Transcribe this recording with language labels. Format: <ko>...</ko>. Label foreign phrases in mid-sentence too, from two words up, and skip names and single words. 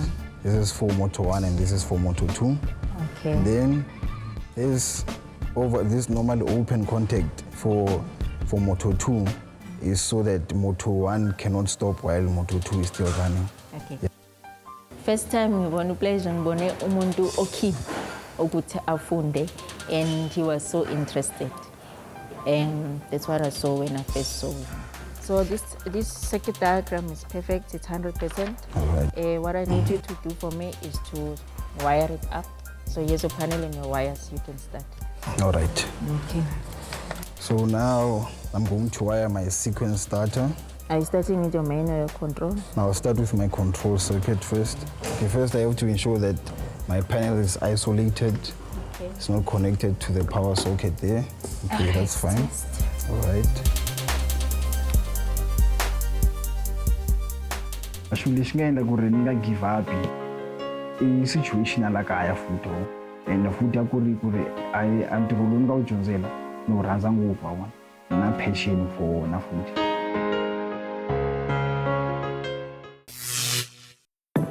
<en>This is for motor 1 and this is for motor 2. Okay. And then there's over this normal open contact for motor 2 is so that motor 1 cannot stop while motor 2 is still running. Okay. Yeah. First time</en> <zu>ngibona uPleasure ngibone umuntu okey ukuthi afunde,</zu> <en>and he was so interested. And that's what I saw when I first saw him. So this circuit diagram is perfect, it's 100%. All right. What I need you to do for me is to wire it up. So here's a panel and your wires, you can start. All right. Okay. So now I'm going to wire my sequence starter. Are you starting with your main or your control? Now I'll start with my control circuit first. Okay, first I have to ensure that my panel is isolated. Okay. It's not connected to the power socket there. Okay, that's fine. All right. Actually,</en> <ts>lexi nga endla ku ri ni nga</ts> <en>give up</en> <ts>i situation ya la kaya futhi, and futhi ya ku ri ntirho lowu ni nga wu dyondzela ni wu rhandza ngopfu, na</ts> <en>passion for</en> <ts>wona futhi.</ts>